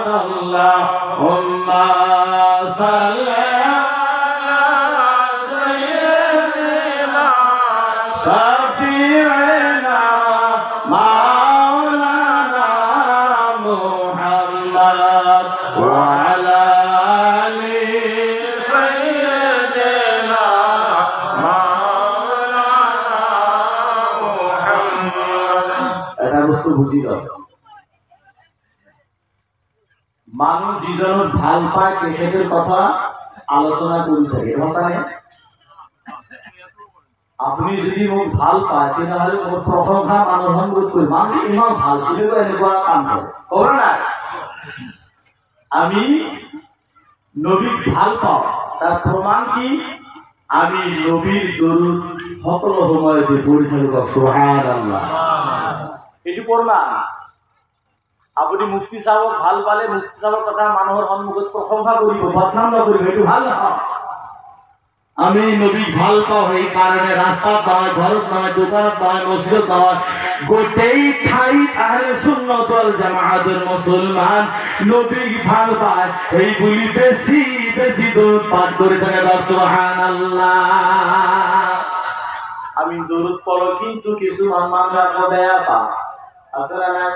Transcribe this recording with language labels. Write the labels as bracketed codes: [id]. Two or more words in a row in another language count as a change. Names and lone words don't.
[ar] اللهم صل على سيدنا شفيعنا مولانا محمد وعلى آل سيدنا مولانا محمد. [as] এটা বস্তু বুঝি দাও। মানুষ যিজনক ভাল পায় তেখেতের কথা আলোচনা কৰি থাকে। আপনি যদি মোক ভাল পায় তেনেহলে মোৰ প্ৰশংসা মানুহৰ সন্মুখত কৰিম। মানুহ ইমান ভাল এনেকুৱা কাম কৰে ক'ব নাই। আমি নবীক ভাল পাওঁ তাৰ প্ৰমাণ কি? আমি নবীৰ দরুদ সকলো সময়তে পঢ়ি থাকো। সুবহানাল্লাহ। এটি প্রমাণ। আপনি মুফতি সাহেবক ভাল পালে মুফতি সাহেবের কথা মানুহৰ সন্মুখত প্ৰশংসা কৰিব, বদনাম নকৰিব, এইটো ভাল নহয়। আমি নবী ভাল পাও এই কারণে রাস্তা নয়, ঘরত নয়, দোকানত নয়, মসজিদ নয়, গোটেই ঠাই আহলে সুন্নাত ওয়াল জামাআতের মুসলমান নবী ভাল পায় এই বলি বেশি বেশি দরুদ পাঠ করে থাকে। সুবহানাল্লাহ। আমি দরুদ পড়ো কিন্তু কিছু মানুষরা বেয়া পা আছে না নাই?